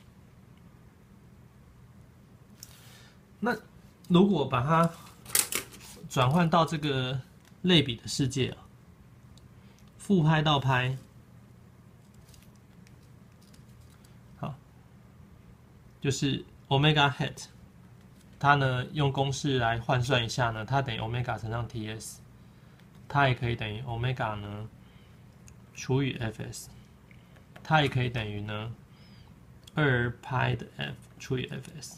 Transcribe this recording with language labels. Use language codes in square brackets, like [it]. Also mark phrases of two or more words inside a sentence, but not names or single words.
[zh] 那如果把它轉換到這個類比的世界啊，負拍到拍，好，就是 [en] omega hat， [zh] 它呢用公式來換算一下呢，它等於 omega 乘上 ts， 它也可以等於 omega 呢除以 fs， 它也可以等於呢2拍的 f 除以 fs。